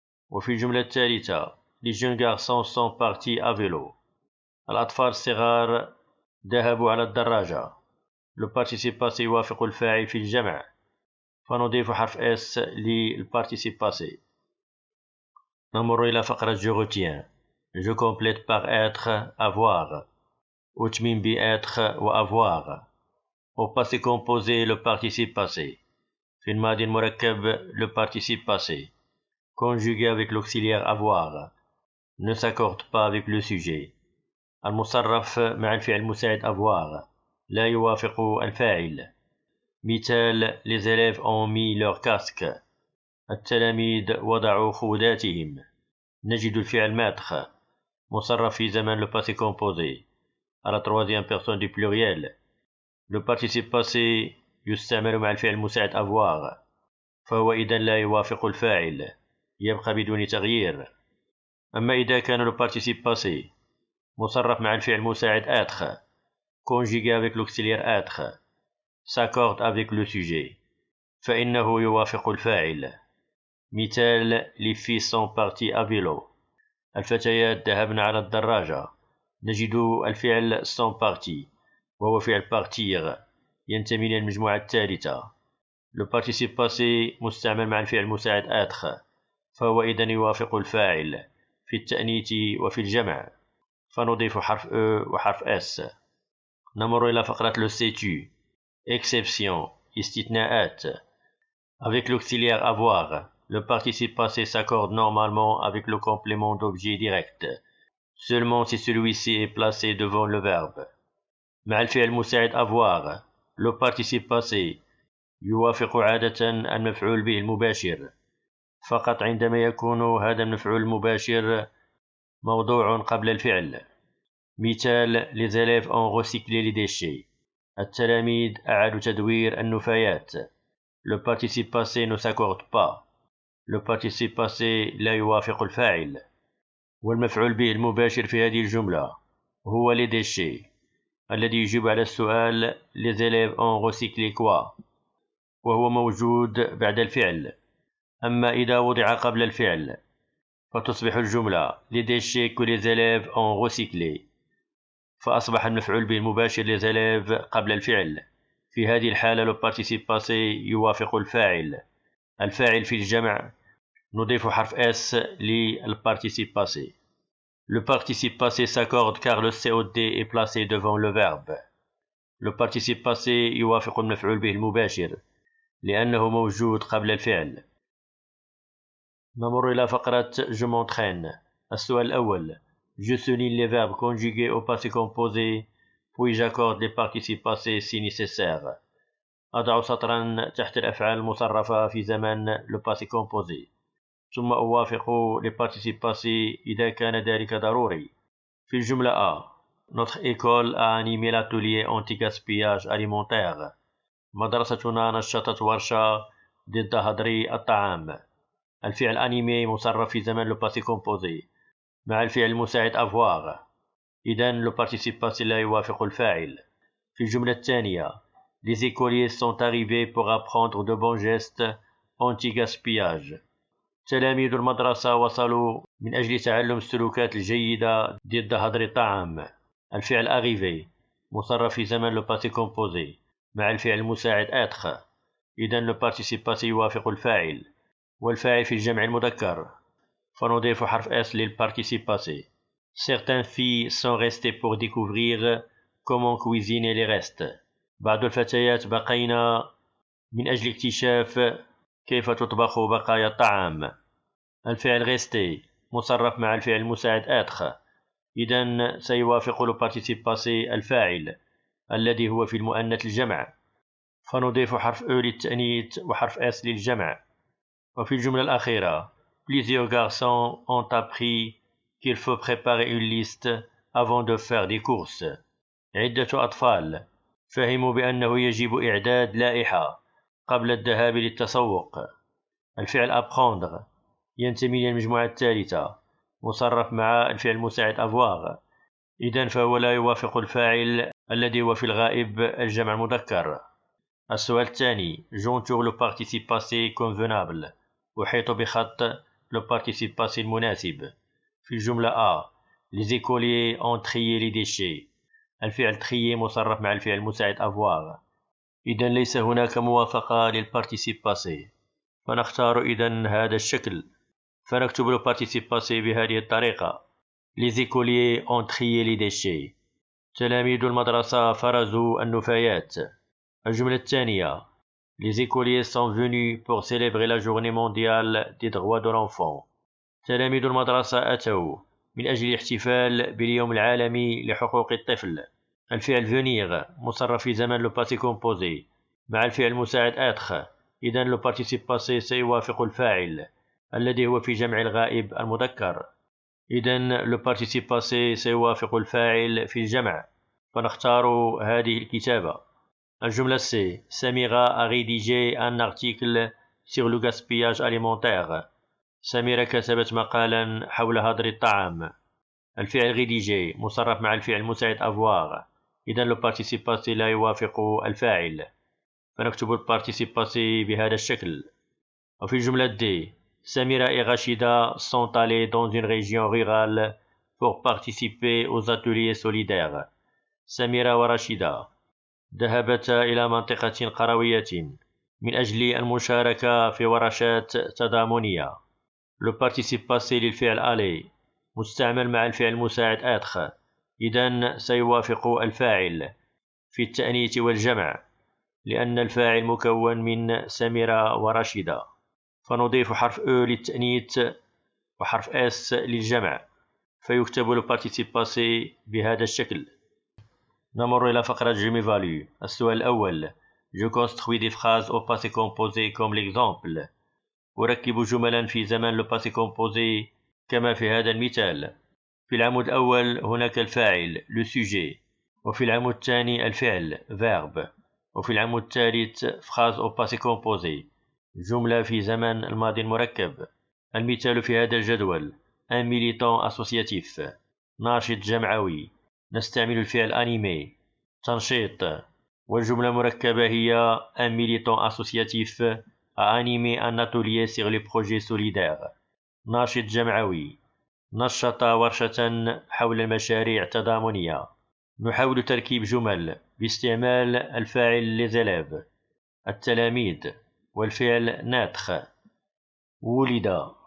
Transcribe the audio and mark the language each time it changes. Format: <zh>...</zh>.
<ar>وفي الجملة الثالثة</ar> <fr>les jeunes garçons sont partis à vélo،</fr> <ar>الأطفال الصغار ذهبوا على الدراجة. le participe passé يوافق الفاعل في الجمع، فنضيف حرف اس للparticipe passé. نمر إلى فقرة</ar> <fr>je retiens. Je complète par être avoir،</fr> <ar>أتمم بêtre وavoir.</ar> <fr>Au passé composé le participe passé.</fr> <ar>في الماضي المركب</ar> <fr>le participe passé conjugué avec l'auxiliaire avoir ne s'accorde pas avec le sujet.</fr> <ar>المصرف مع الفعل المساعد avoir لا يوافق الفاعل.</ar> <fr>مثال les élèves ont mis leur casque،</fr> <ar>التلاميذ وضعوا خوذاتهم. نجد الفعل</ar> <fr>mettre</fr> <ar>مصرف في زمن</ar> <fr>le passé composé à la troisième personne du pluriel.</fr> <ar>le participe passé يستعمل مع الفعل المساعد avoir، فهو إذن لا يوافق الفاعل، يبقى بدون تغيير. أما إذا كان</ar> <fr>le participe passé</fr> <ar>مصرف مع الفعل المساعد</ar> <fr>être conjugué avec l'auxiliaire être s'accorde avec le sujet،</fr> <ar>فإنه يوافق الفاعل.</ar> <fr>مثال les filles sont parties à vélo،</fr> <ar>الفتيات ذهبن على الدراجة. نجد الفعل</ar> <fr>sont parties</fr> <ar>وهو فعل partir ينتمي للمجموعة الثالثة. le participe passé مستعمل مع الفعل المساعد être، فهو إذن يوافق الفاعل في التأنيث وفي الجمع، فنضيف حرف أ وحرف اس. نمر إلى فقرة</ar> <fr>le sais-tu. exception</fr> <ar>استثناءات.</ar> <fr>avec l'auxiliaire avoir le participe passé s'accorde normalement avec le complément d'objet direct seulement si celui-ci est placé devant le verbe.</fr> <ar>مع الفعل المساعد avoir le participe passé يوافق عادة المفعول به المباشر فقط عندما يكون هذا المفعول المباشر موضوع قبل الفعل.</ar> <fr>مثال les élèves ont recyclé les déchets،</fr> <ar>التلاميذ أعادوا تدوير النفايات.</ar> <fr>le participe passé ne s'accorde pas، le participe passé</fr> <ar>لا يوافق الفاعل. والمفعول به المباشر في هذه الجملة هو les déchets الذي يجيب على السؤال</ar> <fr>les élèves ont recyclé quoi،</fr> <ar>وهو موجود بعد الفعل. أما إذا وضع قبل الفعل فتصبح الجملة</ar> <fr>les déchets que les élèves ont recyclés،</fr> <ar>فأصبح المفعول به المباشر les élèves قبل الفعل. في هذه الحالة le participe passé يوافق الفاعل. الفاعل في الجمع نضيف حرف S للparticipe passé.</ar> <fr>le participe passé s'accorde car le COD est placé devant le verbe.</fr> <ar>le participe passé يوافق المفعول به المباشر لأنه موجود قبل الفعل. نمر إلى فقرة</ar> <fr>je m'entraîne.</fr> <ar>السؤال الأول</ar> <fr>je souligne les verbes conjugués au passé composé puis j'accorde les participes passés si nécessaire.</fr> <ar>أضع سطرا تحت الأفعال المصرفة في زمن le passé composé ثم أوافق les participes passés إذا كان ذلك ضروري. في الجملة</ar> <fr>A notre école a animé l'atelier anti-gaspillage alimentaire.</fr> <ar>مدرستنا نشطت ورشة ضد هدر الطعام. الفعل animé مصرف في زمن le passé composé مع الفعل المساعد avoir، إذن le participe passé لا يوافق الفاعل. في الجملة الثانية</ar> <fr>les écoliers sont arrivés pour apprendre de bons gestes anti-gaspillage.</fr> <ar>تلاميذ المدرسة وصلوا من أجل تعلم السلوكات الجيدة ضد هدر الطعام. الفعل arrivé مصرف في زمن le passé composé مع الفعل المساعد être. إذن le participe passé يوافق الفاعل، والفاعل في الجمع المذكر، فنضيف حرف S للparticipe passé.</ar> <fr>Certaines filles sont restées pour découvrir comment cuisiner les restes.</fr> <ar>بعض الفتيات بقينا من أجل اكتشاف كيف تطبخ بقايا الطعام. الفعل rester مصرف مع الفعل المساعد être. إذن سيوافق le participe passé الفاعل الذي هو في المؤنث الجمع، فنضيف حرف E للتأنيث وحرف S للجمع. وفي الجملة الأخيرة</ar> <fr>Plusieurs garçons ont appris qu'il faut préparer une liste avant de faire des courses.</fr> <ar>عدة أطفال فهموا بأنه يجب إعداد لائحة قبل الذهاب للتسوق. الفعل apprendre ينتمي للمجموعة الثالثة، مصرف مع الفعل المساعد avoir. إذن فهو لا يوافق الفاعل الذي هو في الغائب الجمع المذكر. السؤال الثاني</ar> <fr>j'entoure le participe passé convenable.</fr> <ar>أحيط بخط le participe passé المناسب. في الجملة</ar> <fr>A les écoliers ont trié les déchets.</fr> <ar>الفعل trier مصرف مع الفعل المساعد avoir. إذن ليس هناك موافقة للparticipe passé، فنختار إذن هذا الشكل، فنكتب le participe passé بهذه الطريقة</ar> <fr>les écoliers ont trié les déchets.</fr> <ar>تلاميذ المدرسة فرزوا النفايات. الجملة الثانية</ar> <fr>les écoliers sont venus pour célébrer la journée mondiale des droits de l'enfant.</fr> <ar>تلاميذ المدرسة أتوا من أجل الاحتفال باليوم العالمي لحقوق الطفل. الفعل venir مصرف في زمن le passé composé مع الفعل المساعد être. إذن le participe passé سيوافق الفاعل الذي هو في جمع الغائب المذكر. إذن le participe passé سيوافق الفاعل في الجمع، فنختار هذه الكتابة.</ar> <fr>الجملة C Samira a rédigé un article sur le gaspillage alimentaire.</fr> <ar>سميرة كتبت مقالا حول هدر الطعام. الفعل rédiger مصرف مع الفعل المساعد avoir. إذن le participe passé لا يوافق الفاعل، فنكتب le participe passé بهذا الشكل. وفي الجملة</ar> <fr>D Samira et Rachida sont allés dans une région rurale pour participer aux ateliers solidaires.</fr> <ar>سميرة ورشيدة ذهبتا إلى منطقة قروية من أجل المشاركة في ورشات تضامنية. le participe passé للفعل aller مستعمل مع الفعل المساعد être. إذن سيوافق الفاعل في التأنيث والجمع، لأن الفاعل مكون من سميرة ورشيدة، فنضيف حرف E للتأنيث وحرف S للجمع، فيكتب le participe passé بهذا الشكل. نمر إلى فقرة</ar> <fr>Je m'évalue.</fr> <ar>السؤال الأول</ar> <fr>Je construis des phrases au passé composé comme l'exemple.</fr> <ar>أركب جملا في زمن le passé composé كما في هذا المثال. في العمود الأول هناك الفاعل le sujet، وفي العمود الثاني الفعل verbe، وفي العمود الثالث</ar> <fr>phrase au passé composé</fr> <ar>جملة في زمن الماضي المركب. المثال في هذا الجدول</ar> <fr>un militant associatif</fr> <ar>ناشط جمعوي. نستعمل الفعل</ar> <fr>animé تنشيط،</fr> <ar>والجملة المركبة هي</ar> <fr>un militant associatif a animé un atelier sur les projets solidaires.</fr> <ar>ناشط جمعوي نشط ورشة حول المشاريع التضامنية. نحاول تركيب جمل باستعمال الفاعل les élèves التلاميذ والفعل naître ولد.</ar>